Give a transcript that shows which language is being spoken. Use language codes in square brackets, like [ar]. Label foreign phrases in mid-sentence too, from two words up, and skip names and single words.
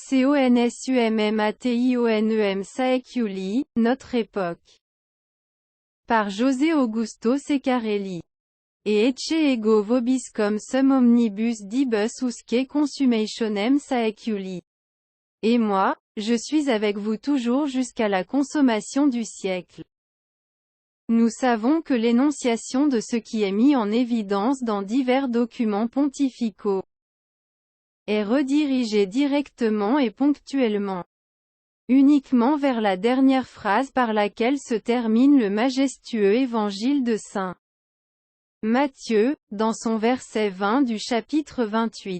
[la] CONSUMMATIONEM Saeculi, [fr] Notre époque. Par José Augusto Ceccarelli. [la] Et ecce ego vobiscum sum omnibus dibus usque consumationem saeculi. [fr] Et moi, je suis avec vous toujours jusqu'à la consommation du siècle. Nous savons que l'énonciation de ce qui est mis en évidence dans divers documents pontificaux est redirigée directement et ponctuellement, uniquement vers la dernière phrase par laquelle se termine le majestueux évangile de Saint Matthieu, dans son verset 20 du chapitre 28.